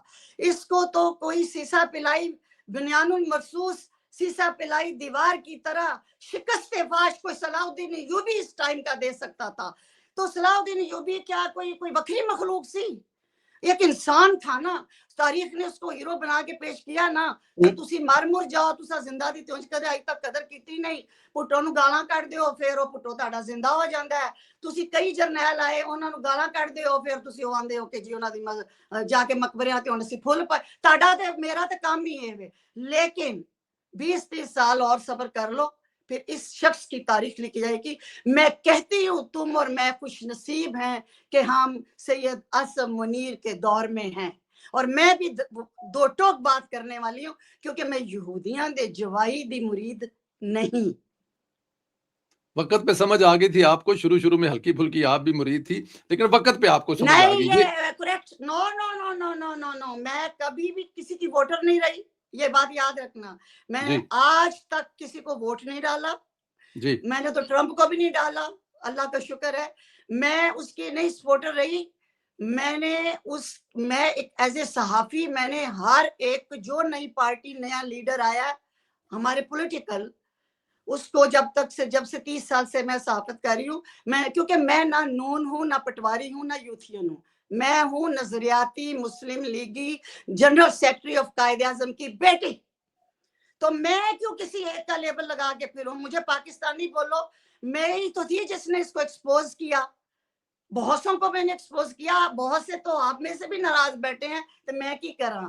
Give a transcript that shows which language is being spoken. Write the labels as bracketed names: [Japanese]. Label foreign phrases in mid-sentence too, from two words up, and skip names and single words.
[Urdu] اس کو تو کوئی سیسا پلائی [Arabic] بنیان المرصوص [Urdu] سیسا پلائی دیوار کی طرح شکست فاش کوئی صلاح الدین ایوبی اس ٹائم کا دے سکتا تھا. تو صلاح الدین ایوبی کیا [Punjabi] کوئی وکری مخلوق سی, [Urdu] ایک انسان تھا نا. [Punjabi] تاریخ نے اس کو ہیرو بنا کے پیش کیا نا, کہ تسی مر جاؤ, تسا زندہ دی تونج کدے آج تک قدر کیتی نہیں, پٹو نو گالاں کٹ دیو, پھر وہ پٹو تہاڈا زندہ ہو جاندا ہے. تسی کئی جرنیل آئے, انہاں نو گالاں کٹ دیو, پھر تسی او آندے ہو کہ جی انہاں دی جا کے مقبرے تے ہن اسی پھل پائے. تہاڈا تے میرا تے کام ہی ہے. [Urdu] لیکن 20-30 سال اور صبر کر لو, پھر اس شخص کی تاریخ لکھی جائے گی. میں کہتی ہوں تم اور میں خوش نصیب ہیں کہ ہم سید عاصم منیر کے دور میں ہیں, اور میں بھی دو ٹوک بات کرنے والی ہوں, کیونکہ میں [Punjabi] یہودیاں دے جوائی دی مرید نہیں. [Urdu] وقت پہ سمجھ آ گئی تھی آپ کو, شروع میں ہلکی پھلکی آپ بھی مرید تھی, لیکن وقت پہ آپ کو سمجھ آ گئی. نہیں, کریکٹ, نو, میں کبھی بھی کسی کی ووٹر نہیں رہی, یہ بات یاد رکھنا. میں نے آج تک کسی کو ووٹ نہیں ڈالا, میں نے تو ٹرمپ کو بھی نہیں ڈالا, اللہ کا شکر ہے. میں اس کی نہیں سپورٹر رہی. میں ایک [English] as a [Urdu] صحافی, میں نے ہر ایک جو نئی پارٹی, نیا لیڈر آیا ہمارے پولیٹیکل, اس کو جب سے 30 سال سے میں صحافت کر رہی ہوں. کیونکہ میں نہ نون ہوں, نہ پٹواری ہوں, نہ یوتھین ہوں. میں ہوں نظریاتی مسلم لیگی [English] general secretary of [Urdu] قائد اعظم کی بیٹی، تو میں کیوں کسی ایک کا لیبل لگا کے پھروں? مجھے پاکستانی بولو، میں ہی تو تھی جس نے اس کو ایکسپوز کیا، بہتوں کو میں نے ایکسپوز کیا، بہت سے تو آپ میں سے بھی ناراض بیٹھے ہیں، تو [Punjabi] میں کی کرا?